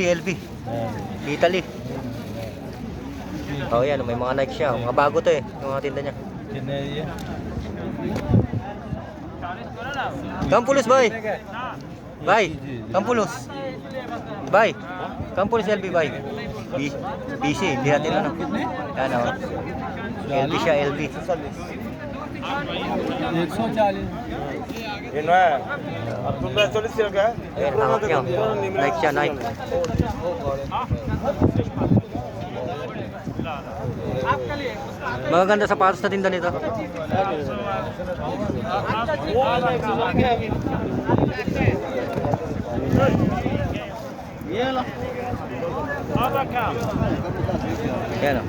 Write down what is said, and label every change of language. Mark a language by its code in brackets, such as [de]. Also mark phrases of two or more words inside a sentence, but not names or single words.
[tl] Italy. Oh, yan o. May mga Nike siya. Mga bago to eh. Yung mga tinda niya. Kampulos, bay. Kampulos. Bay. Kampulos LV, bay. BC, hindi natin ano. Yan o. LV siya, LV. [hi] ये ना अब तुम 40 का [tl] Ayan, hawak niya. Nike siya, Nike. Magaganda sapatos na tinda nito. Yan o.